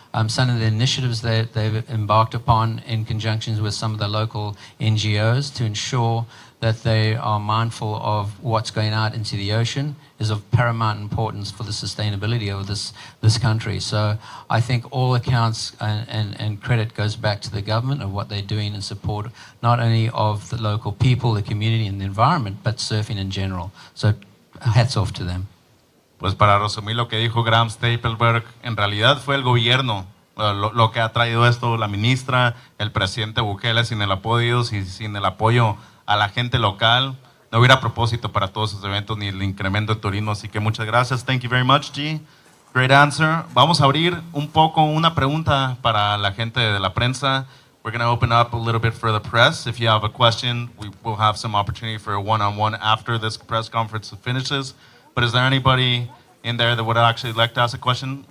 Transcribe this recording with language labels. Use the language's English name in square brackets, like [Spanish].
[English] Some of the initiatives that they've embarked upon in conjunction with some of the local NGOs to ensure that they are mindful of what's going out into the ocean is of paramount importance for the sustainability of this country. So I think all accounts and credit goes back to the government of what they're doing in support not only of the local people, the community and the environment, but surfing in general. So hats off to them. [Spanish] Pues para resumir lo que dijo Graham Stapleberg, en realidad fue el gobierno lo que ha traído esto, la ministra, el presidente Bukele, sin el apoyo y sin el apoyo a la gente local, no hubiera propósito para todos esos eventos ni el incremento de turismo. Así que muchas gracias. [English] Thank you very much, G. Great answer. [Spanish] Vamos a abrir un poco una pregunta para la gente de la prensa. [English] We're going to open up a little bit for the press. If you have a question, we will have some opportunity for a one-on-one after this press conference finishes. But is there anybody in there that would actually like to ask a question?